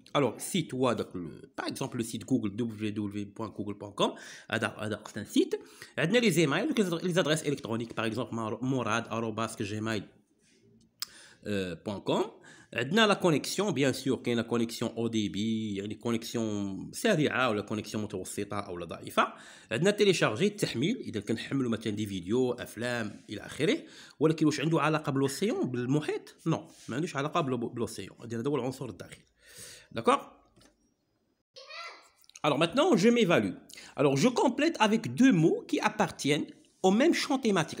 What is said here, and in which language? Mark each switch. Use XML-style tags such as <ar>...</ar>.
<fr>Alors, site, par exemple, le site Google, www.google.com, c'est un site. On a les emails, les adresses électroniques, par exemple, morad@gmail.com. On a la connexion, bien sûr, qu'il y a la connexion au débit, il y a une connexion</fr> <ar>سريعة</ar> <fr>ou la connexion</fr> <ar>متوسطة أو لا ضعيفة.</ar> <fr>On a téléchargé</fr> <ar>التحميل، إذا كنحملوا مثلا دي فيديو، أفلام إلى آخره. ولكن واش عنده علاقة بالأوسيون، بالمحيط؟ نو، ما عندوش علاقة بالأوسيون. هذا هو العنصر الداخلي.</ar> <fr>D'accord? Alors maintenant, je m'évalue. Alors je complète avec deux mots qui appartiennent au même champ thématique.</fr>